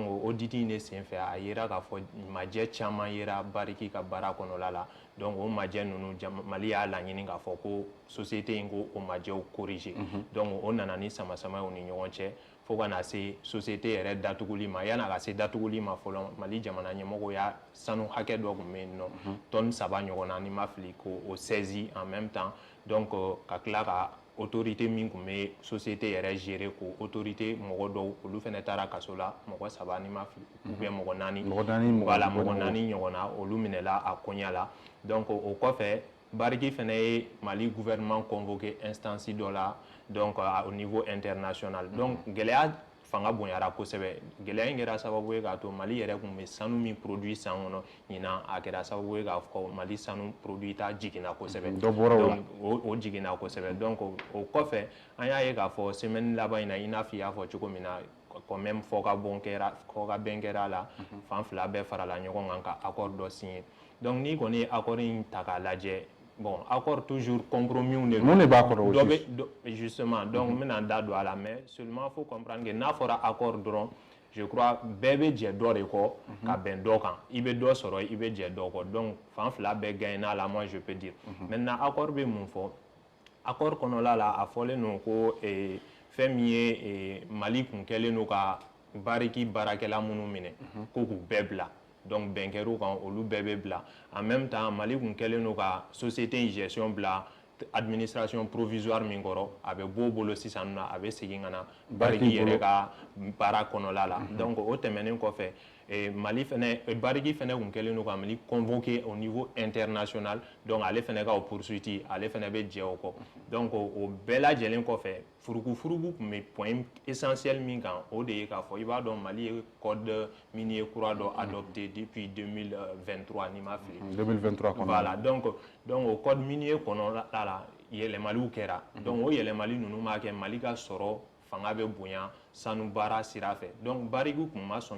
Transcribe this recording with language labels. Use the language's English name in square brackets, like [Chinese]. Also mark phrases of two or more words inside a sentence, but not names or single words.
[Bambara] o audit in de senfɛ a yera k'a fɔ majɛ caman yera Barrick ka baara kɔnɔla la donc o majɛ ninnu Mali y'a laɲini k'a fɔ ko société in ko o majɛw [French] corriger donc [Bambara] o nana ni sama-sama u ni ɲɔgɔn cɛ fo ka na se société yɛrɛ datuguli ma yan'a ka se datuguli ma fɔlɔ Mali jamana ɲɛmɔgɔ y'a sanu hakɛ dɔ tun bɛ yen nɔ tonne 3 ɲɔgɔn na ni ma fili k'o saisi [French] en même temps [Bambara] donc ka tila ka autorité min tun bɛ société yɛrɛ gérer ko autorité mɔgɔ dɔw olu fana taara kaso la mɔgɔ 3 ni ma fili [French] ou bien [Bambara] mɔgɔ 4 voilà mɔgɔ 4 ɲɔgɔn na olu minɛla a koɲa la donc o kɔfɛ Barrick fana ye Mali [French] gouvernement convoqué [Bambara] instance dɔ la [French] donc au niveau international donc [Bambara] gɛlɛya fanga bonyara kosɛbɛ gɛlɛya in kɛra sababu ye k'a to Mali yɛrɛ tun bɛ sanu min produit san kɔnɔ ɲinan a kɛra sababu ye k'a fɔ Mali sanu produit ta jiginna kosɛbɛ donc o jiginna kosɛbɛ donc o kɔfɛ an y'a ye k'a fɔ semaine laban in na i n'a fɔ i y'a fɔ cogo min na [French] quand même [Bambara] fɔ ka bɛn kɛra la fan fila bɛɛ farala ɲɔgɔn kan ka accord dɔ signer donc ni kɔni ye accord in ta k'a lajɛ [French] bon accord toujours compromis de [Bambara] mun de b'a kɔrɔ aussi [French] justement donc [Bambara] n bɛna n da don a la [French] mais seulement faut comprendre que [Bambara] n'a fɔra accord dɔrɔn [French] je crois [Bambara] bɛɛ bɛ jɛ dɔ de kɔ ka bɛn dɔ kan i bɛ dɔ sɔrɔ i bɛ jɛ dɔ kɔ donc fan fila bɛɛ gagne n'a [French] la moi je peux dire maintenant accord [Bambara] bɛ mun fɔ accord kɔnɔla la a fɔlen don ko fɛn min ye Mali kun kɛlen don ka Barrick baarakɛla minnu minɛ ko k'u bɛɛ bila donc bɛnkɛr'u kan olu bɛɛ bɛ bila [French] en même temps [Bambara] Mali kun kɛlen don ka société in gestion bila [French] administration provisoire [Bambara] min kɔrɔ a bɛ bɔ o bolo sisan nɔ a bɛ segin ka na Barrick yɛrɛ ka baara kɔnɔla la donc o tɛmɛnen kɔfɛ Mali fɛnɛ Barrick fɛnɛ kun kɛlen don ka Mali [French] convoqué au niveau international donc [Bambara] ale fɛnɛ ka o poursuite ale fɛnɛ bɛ jɛ o kɔ donc o bɛɛ lajɛlen kɔfɛ furugu kun bɛ [French] point essentiel [Bambara] min kan o de ye k'a fɔ i b'a dɔn Mali ye [French] code minier [Bambara] kura dɔ [French] adopté depuis 2023 [Bambara] ni ma fili 2023 kɔnɔ [French] voilà donc [Bambara] o [French] code minier [Bambara] kɔnɔla la yɛlɛmaliw kɛra donc o yɛlɛmali ninnu b'a kɛ Mali ka sɔrɔ fanga bɛ bonya sanu baara sira fɛ donc Barrick kun ma sɔn